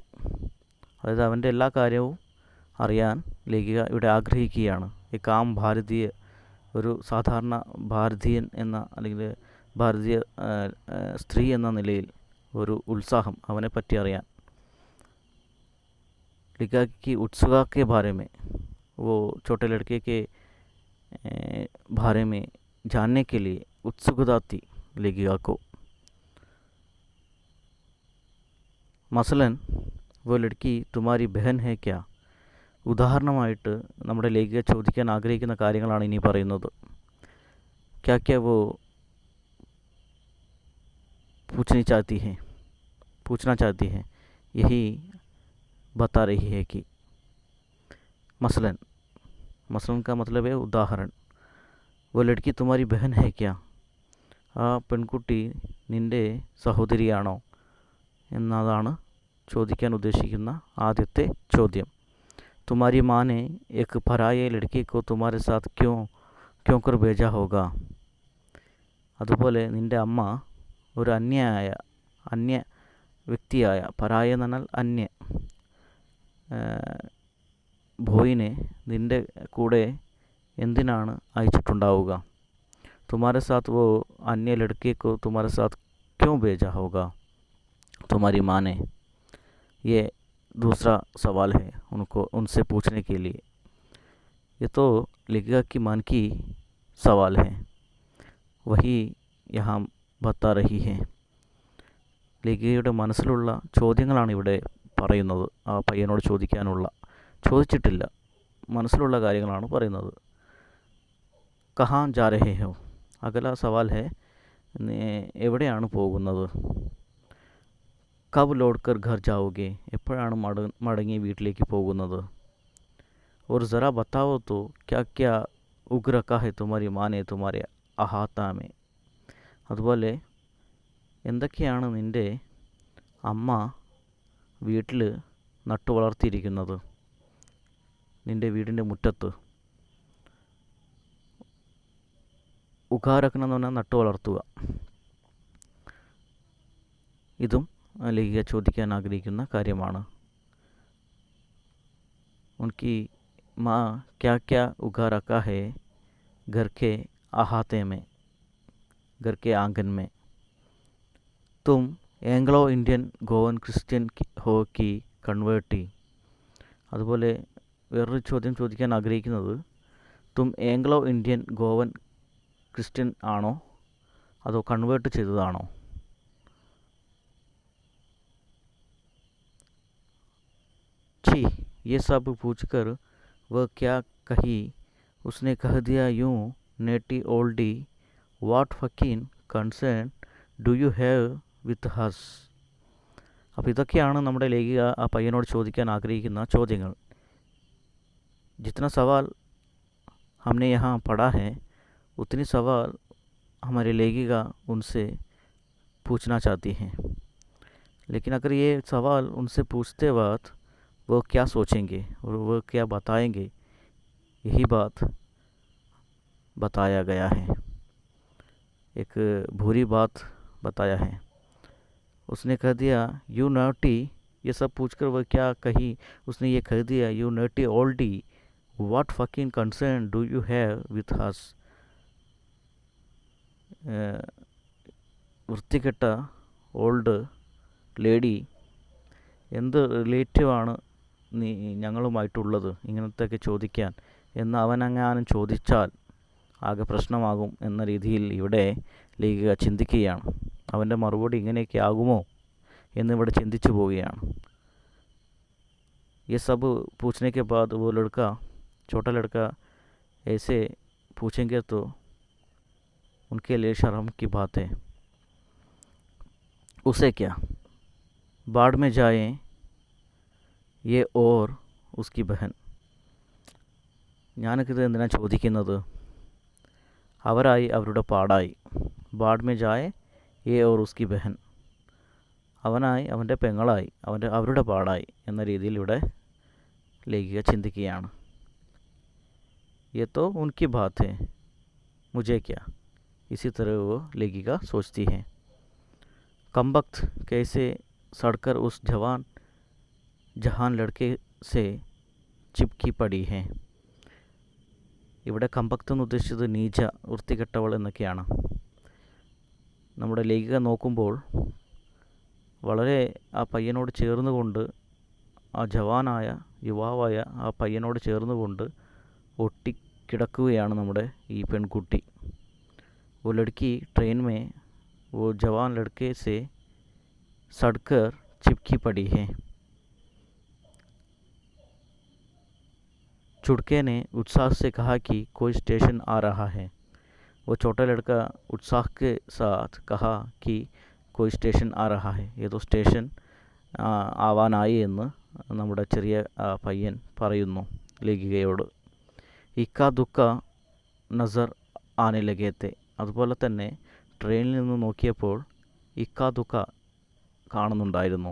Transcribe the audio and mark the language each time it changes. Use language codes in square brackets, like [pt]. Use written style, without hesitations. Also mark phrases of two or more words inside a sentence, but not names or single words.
[ml] അതായത് അവൻ്റെ എല്ലാ കാര്യവും അറിയാൻ ലേഖിക ഇവിടെ ആഗ്രഹിക്കുകയാണ്. ഈ കാം ഭാരതീയ, ഒരു സാധാരണ ഭാരതീയൻ എന്ന അല്ലെങ്കിൽ ഭാരതീയ സ്ത്രീ എന്ന നിലയിൽ ഒരു ഉത്സാഹം അവനെപ്പറ്റി അറിയാൻ. [hi] ലേഖിക की उत्सुकता के बारे में, वो छोटे लड़के के बारे में जानने के लिए उत्सुकता थी लेखिका को. മസലൻ वो लड़की तुम्हारी बहन है क्या? [ml] ഉദാഹരണമായിട്ട് നമ്മുടെ ലേഖിക ചോദിക്കാൻ ആഗ്രഹിക്കുന്ന കാര്യങ്ങളാണ് ഇനി പറയുന്നത്. [hi] क्या क्या वो पूछना चाहती है यही बता रही है कि. मसलन का मतलब है उदाहरण. वो लड़की तुम्हारी बहन है क्या? [ml] ആ പെൺകുട്ടി നിൻ്റെ സഹോദരിയാണോ എന്നതാണ് ചോദിക്കാൻ ഉദ്ദേശിക്കുന്ന ആദ്യത്തെ ചോദ്യം. [hi] तुम्हारी माँ ने एक पराये लड़की को तुम्हारे साथ क्यों कर भेजा होगा? [ml] അതുപോലെ നിൻ്റെ അമ്മ ഒരു അന്യ വ്യക്തിയായ, പരായ എന്ന് പറഞ്ഞാൽ അന്യ, ഭോയിനെ നിൻ്റെ കൂടെ എന്തിനാണ് അയച്ചിട്ടുണ്ടാവുക? [hi] तुम्हारे साथ वो अन्य लड़के को तुम्हारे साथ क्यों भेजा होगा तुम्हारी माँ ने? ये दूसरा सवाल है उनसे पूछने के लिए. ये तो लेखिका की मन की सवाल है, वही यहाँ बता रही है. [ml] ലേഖികയുടെ മനസ്സിലുള്ള ചോദ്യങ്ങളാണ് ഇവിടെ പറയുന്നത്. ആ പയ്യനോട് ചോദിച്ചിട്ടില്ല, മനസ്സിലുള്ള കാര്യങ്ങളാണ് പറയുന്നത്. [hi] कहाँ जा रहे हो? अगला सवाल है, [ml] എവിടെയാണ് പോകുന്നത്? [hi] कब लौट कर घर जाओगे? [ml] എപ്പോഴാണ് മടങ്ങി വീട്ടിലേക്ക് പോകുന്നത്? [hi] और ज़रा बताओ तो क्या क्या उग रखा है तुम्हारी माँ ने तुम्हारे अहाता में? [ml] അതുപോലെ എന്തൊക്കെയാണ് നിൻ്റെ അമ്മ വീട്ടിൽ നട്ടു വളർത്തിയിരിക്കുന്നത്, നിൻ്റെ വീടിൻ്റെ മുറ്റത്ത്? ഉഗാരക്കണം എന്ന് പറഞ്ഞാൽ നട്ടു വളർത്തുക. ഇതും ലേഖിക ചോദിക്കാൻ ആഗ്രഹിക്കുന്ന കാര്യമാണ്. [hi] उनकी माँ क्या क्या उगा रखा है घर के अहाते में, घर के आंगन में? तुम एंग्लो इंडियन गोवन क्रिस्ത്യൻ हो कि കൺവേർട്ടി? [ml] അതുപോലെ വേറൊരു ചോദ്യം ചോദിക്കാൻ ആഗ്രഹിക്കുന്നത്, തും ഏംഗ്ലോ ഇന്ത്യൻ ഗോവൻ ക്രിസ്ത്യൻ ആണോ അതോ കൺവേർട്ട് ചെയ്തതാണോ? [hi] छी, ये सब पूछकर वह क्या कही। उसने कह दिया यूं, [en] naughty oldie, What fucking concern do you have with us. [ml] അപ്പോൾ ഇതൊക്കെയാണ് നമ്മുടെ ലേഖിക ആ പയ്യനോട് ചോദിക്കാൻ ആഗ്രഹിക്കുന്ന ചോദ്യങ്ങൾ. [hi] जितना सवाल हमने यहाँ पढ़ा है उतनी सवाल हमारी लेखिका उनसे पूछना चाहती हैं. लेकिन अगर ये सवाल उनसे पूछते वक्त वो क्या सोचेंगे और वो क्या बताएंगे, यही बात बताया गया है. एक बुरी बात बताया है. उसने कह दिया [en] you naughty, [hi] ये सब पूछकर वह क्या कही. उसने ये कह दिया [en] you naughty oldie, what fucking concern do you have with us. [ml] വൃത്തികെട്ട [en] old lady, [ml] എന്ത് റിലേറ്റീവാണ് നീ ഞങ്ങളുമായിട്ടുള്ളത് ഇങ്ങനത്തെയൊക്കെ ചോദിക്കാൻ എന്ന് അവനെങ്ങാനും ചോദിച്ചാൽ ആകെ പ്രശ്നമാകും എന്ന രീതിയിൽ ഇവിടെ ലേഖിക ചിന്തിക്കുകയാണ്. അവൻ്റെ മറുപടി ഇങ്ങനെയൊക്കെ ആകുമോ എന്നിവിടെ ചിന്തിച്ചു പോവുകയാണ്. [hi] ये सब पूछने के बाद वो लड़का, छोटा लड़का, ऐसे पूछेंगे तो उनके लिए शर्म की बात है. उसे क्या, बाढ़ में जाए ये और उसकी बहन. [ml] ഞാനൊക്കിത് എന്തിനാണ് ചോദിക്കുന്നത്? അവരായി അവരുടെ പാടായി. [hi] बाढ़ में जाए ये और उसकी बहन. [ml] അവനായി അവൻ്റെ പെങ്ങളായി അവരുടെ പാടായി എന്ന രീതിയിൽ ഇവിടെ ലേഖിക ചിന്തിക്കുകയാണ്. [hi] ये तो उनकी बात है, मुझे क्या. इसी तरह वो लेखिका सोचती है. कमबख्त कैसे सड़कर उस जहान लड़के से चिपकी पड़ी है. [ml] ഇവിടെ കമ്പക്ത് എന്ന് ഉദ്ദേശിച്ചത് നീച, വൃത്തികെട്ടവൾ എന്നൊക്കെയാണ്. നമ്മുടെ ലേഖിക നോക്കുമ്പോൾ വളരെ ആ പയ്യനോട് ചേർന്നുകൊണ്ട്, ആ ജവാനായ യുവാവായ ആ പയ്യനോട് ചേർന്നുകൊണ്ട് ഒട്ടിക്കിടക്കുകയാണ് നമ്മുടെ ഈ പെൺകുട്ടി. [hi] वो लड़की ट्रेन में वो जवान लड़के से सड़कर चिपकी पड़ी है. चुड़के ने उत्साह से कहा कि कोई स्टेशन आ रहा है. वो छोटा लड़का उत्साह के साथ कहा कि कोई स्टेशन आ रहा है. [ml] ഏതോ സ്റ്റേഷൻ ആവാനായി എന്ന് നമ്മുടെ ചെറിയ പയ്യൻ പറയുന്നു ലേഖികയോട്. [hi] इक्का दुक्का नज़र आने लगे थे. [ml] അതുപോലെ തന്നെ ട്രെയിനിൽ നിന്ന് നോക്കിയപ്പോൾ [hi] इक्का दुक्का [ml] കാണുന്നുണ്ടായിരുന്നു.